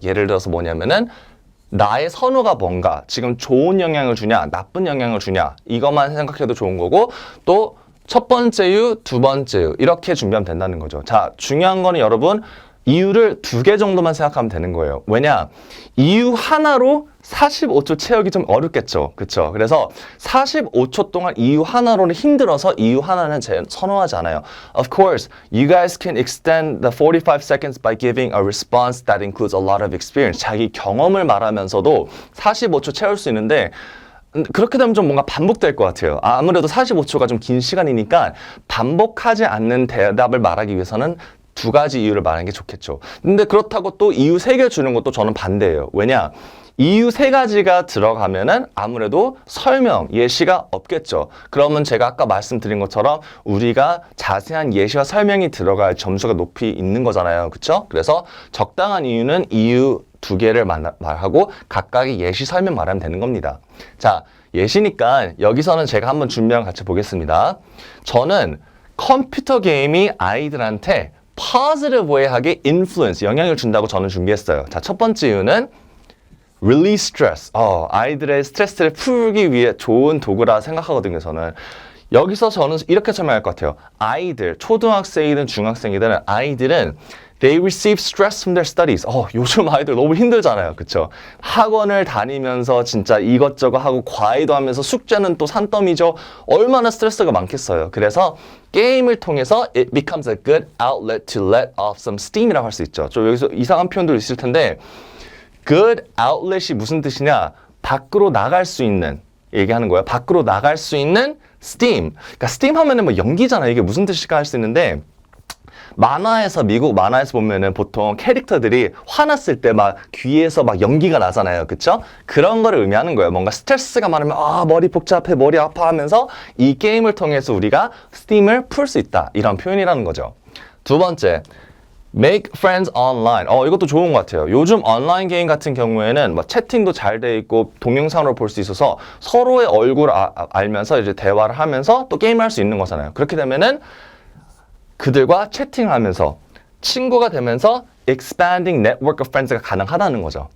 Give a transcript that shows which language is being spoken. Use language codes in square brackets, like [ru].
[ko] 예를 들어서 뭐냐면은 나의 선호가 뭔가, 지금 좋은 영향을 주냐, 나쁜 영향을 주냐, 이것만 생각해도 좋은 거고, 또 첫 번째 이유, 두 번째 이유, 이렇게 준비하면 된다는 거죠. 자, 중요한 거는 여러분, 이유를 2개 정도만 생각하면 되는 거예요. 왜냐? 이유 하나로 45초 채우기 좀 어렵겠죠. 그쵸? 그래서 45초 동안 이유 하나로는 힘들어서 이유 하나는 선호하지 않아요. [en] Of course, you guys can extend the 45 seconds by giving a response that includes a lot of experience. [ko] 자기 경험을 말하면서도 45초 채울 수 있는데 그렇게 되면 좀 뭔가 반복될 것 같아요. 아무래도 45초가 좀 긴 시간이니까 반복하지 않는 대답을 말하기 위해서는 2가지 이유를 말하는 게 좋겠죠. 근데 그렇다고 또 이유 3개 주는 것도 저는 반대예요. 왜냐? 이유 세 가지가 들어가면은 아무래도 설명, 예시가 없겠죠. 그러면 제가 아까 말씀드린 것처럼 우리가 자세한 예시와 설명이 들어갈 점수가 높이 있는 거잖아요. 그쵸? 그래서 적당한 이유는 이유 두 개를 말하고 각각의 예시 설명 말하면 되는 겁니다. 자, 예시니까 여기서는 제가 한번 준비한 거 같이 보겠습니다. 저는 컴퓨터 게임이 아이들한테 [en] positive way [ko] 하게 influence, 영향을 준다고 저는 준비했어요. 자, 첫 번째 이유는 [en] release stress. [ko] 아이들의 스트레스를 풀기 위해 좋은 도구라 생각하거든요, 저는. 여기서 저는 이렇게 설명할 것 같아요. 아이들, 초등학생이든 중학생이든 아이들은 [en] they receive stress from their studies. [ko] 요즘 아이들 너무 힘들잖아요. 그쵸? 학원을 다니면서 진짜 이것저것 하고 과외도 하면서 숙제는 또 산더미죠. 얼마나 스트레스가 많겠어요. 그래서 게임을 통해서 [en] it becomes a good outlet to let off some steam [ko] 이라고 할 수 있죠. 좀 여기서 이상한 표현도 있을 텐데 good outlet이 무슨 뜻이냐? 밖으로 나갈 수 있는 얘기하는 거예요. 밖으로 나갈 수 있는 steam. 그러니까 steam 하면은 뭐 연기잖아요. 이게 무슨 뜻일까 할 수 있는데 만화에서 미국 만화에서 보면은 보통 캐릭터들이 화났을 때 막 귀에서 막 연기가 나잖아요. 그쵸? 그런 거를 의미하는 거예요. 뭔가 스트레스가 많으면 머리 복잡해, 머리 아파 하면서 이 게임을 통해서 우리가 스팀을 풀 수 있다. 이런 표현이라는 거죠. [en] 두 번째, make friends online. [ko] 이것도 좋은 것 같아요. 요즘 온라인 게임 같은 경우에는 뭐 채팅도 잘 돼 있고 동영상으로 볼 수 있어서 서로의 얼굴을 알면서 이제 대화를 하면서 또 게임을 할 수 있는 거잖아요. 그렇게 되면은 그들과 채팅을 하면서 친구가 되면서 [en] expanding network of friends [ko] 가 가능하다는 거죠.